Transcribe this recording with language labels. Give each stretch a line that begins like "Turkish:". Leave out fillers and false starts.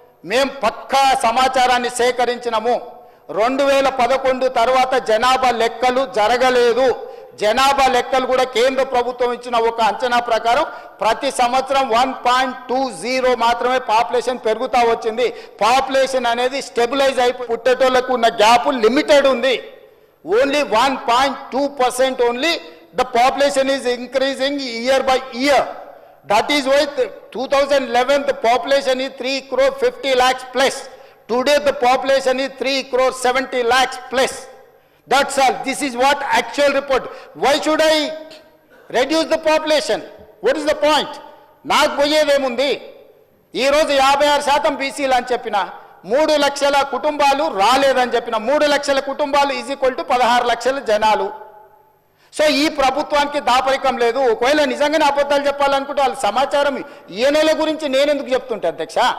Telugu: మేము పక్కా సమాచారాన్ని సేకరించినాము. 2011 తర్వాత జనాభా లెక్కలు జరగలేదు. జనాభా లెక్కలు కూడా కేంద్ర ప్రభుత్వం ఇచ్చిన ఒక అంచనా ప్రకారం ప్రతి సంవత్సరం 1.20 మాత్రమే పాపులేషన్ పెరుగుతూ వచ్చింది. పాపులేషన్ అనేది స్టెబిలైజ్ అయిపోయి పుట్టేటోళ్లకు ఉన్న గ్యాప్ లిమిటెడ్ ఉంది.
English: Only 1.2% only the population is increasing year by year. That is why 2011 the population is 3.50 crore plus. Today the population is 3.70 crore plus. That's all. This is what actual report. Why should I reduce the population? What is the point?
Telugu: నాకు పోయేదేముంది? ఈరోజు 56% బీసీలు అని చెప్పిన, 3 లక్షల కుటుంబాలు రాలేదని చెప్పిన, 3 లక్షల కుటుంబాలు ఈజ్ ఈక్వల్ టు 16 లక్షల జనాలు. సో ఈ ప్రభుత్వానికి దాపరికం లేదు. ఒకవేళ నిజంగానే అబద్ధాలు చెప్పాలనుకుంటే వాళ్ళ సమాచారం ఈయనల గురించి నేను ఎందుకు చెప్తుంటే అధ్యక్ష?